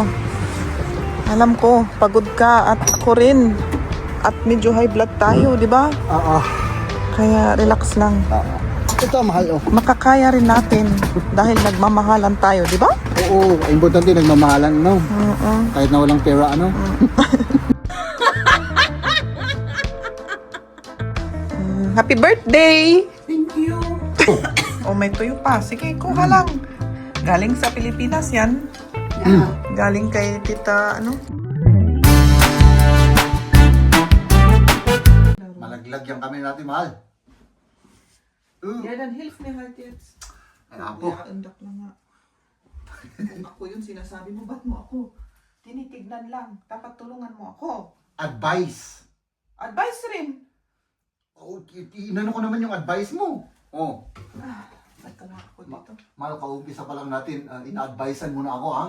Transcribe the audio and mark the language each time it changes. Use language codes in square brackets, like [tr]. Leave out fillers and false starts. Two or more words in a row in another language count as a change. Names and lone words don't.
[tl] Alam ko, pagod ka at ako rin. At medyo [en] high blood [tl] tayo, di ba? Oo. Kaya relax lang. Ito, mahal, oh. Makakaya rin natin dahil nagmamahalan tayo, di ba? Oo, importante nagmamahalan, no? Oo. Kahit na walang pera, ano? [en] Happy birthday! Thank you. [tl] Oh, may tuyo pa. Sige, kuha lang. Galing sa Pilipinas yan. Galing kay tita, ano? Malaglag yung kami natin, mahal. Yan ang health ni Heartets. Ay, apo. Andak lang nga. Kung ako yun, sinasabi mo, ba't mo ako? Tinitignan lang. Dapat tulungan mo ako. Advice. Advice rin. Oh, inano ko naman yung advice mo. Oh. Ba't ka nga ako dito? Mahal, kaumpisa pa lang natin. Ina-advisean mo na ako, ha?